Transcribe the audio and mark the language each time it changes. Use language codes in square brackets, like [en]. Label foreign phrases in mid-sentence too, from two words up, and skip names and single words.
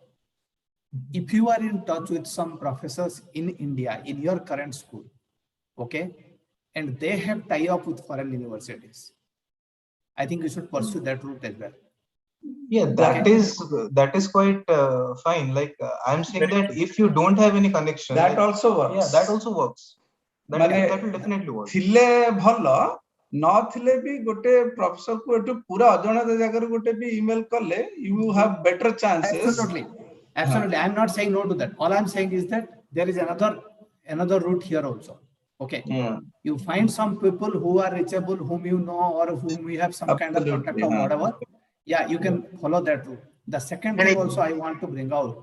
[en] If you are in touch with some professors in India, in your current school, okay, and they have tie-up with foreign universities, I think you should pursue that route as well. Yeah, that is quite fine. Like I'm saying that if you don't have any connection, that also works. Yeah, that also works. That will definitely work. [or] ନଥିଲେ ବି ଗୋଟେ ପ୍ରଫେସର କୁ ଏଠୁ ପୁରା ଅଜଣାତ ଜାଗାରୁ ଗୋଟେ ବି ଇମେଲ କଲେ [en] you have better chances. Absolutely. I'm not saying no to that. All I'm saying is that there is another route here also. Okay. You find some people who are reachable, whom you know, or whom you have some kind of contact or whatever. Yeah, you can follow that route. The second thing also I want to bring out.